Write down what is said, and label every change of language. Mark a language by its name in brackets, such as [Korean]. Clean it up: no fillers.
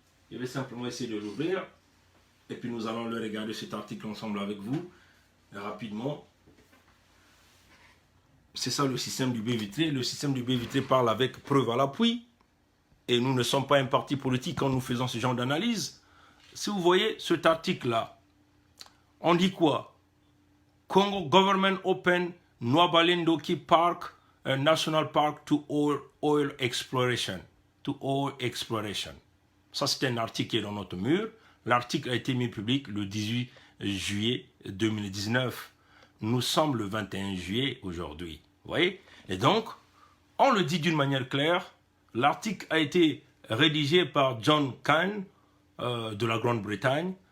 [French] Je vais simplement essayer de l'ouvrir, et puis nous allons le regarder cet article ensemble avec vous, rapidement. C'est ça le système du baie vitré. Le système du baie vitré parle avec preuve à l'appui. Et nous ne sommes pas un parti politique quand nous faisons ce genre d'analyse. Si vous voyez cet article-là, on dit quoi? [English] Congo government open Nwabale-Ndoki Park, a national park to oil exploration. To oil exploration. [French] Ça, c'est un article qui est dans notre mur. L'article a été mis public le 18 juillet 2019. Nous sommes le 21 juillet aujourd'hui. Vous voyez? Et donc, on le dit d'une manière claire. L'article a été rédigé par John Kahn de la Grande-Bretagne.